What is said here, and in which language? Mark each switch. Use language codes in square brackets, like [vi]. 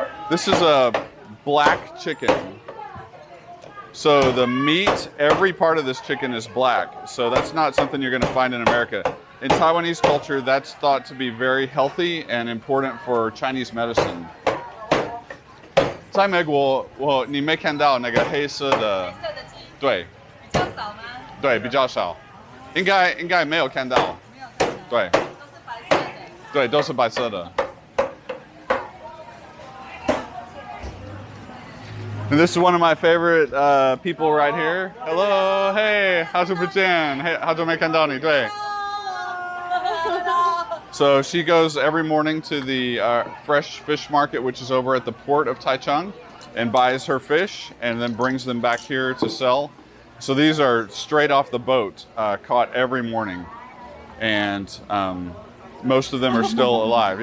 [en] This is a black chicken. So the meat, every part of this chicken is black. So that's not something you're going to find in America. In Taiwanese culture, that's thought to be very healthy and important for Chinese medicine. [zh] 在美国，你没看到那个黑色的，对，比较少吗？对，比较少，应该没有看到，对，都是白色的，对，都是白色的。 [en] And this is one of my favorite people right here. Hello, hey, [zh] 好久不见，hey, 好久没看到你，对。 [en] So she goes every morning to the fresh fish market, which is over at the port of Taichung, and buys her fish and then brings them back here to sell. So these are straight off the boat, caught every morning. And most of them are still alive.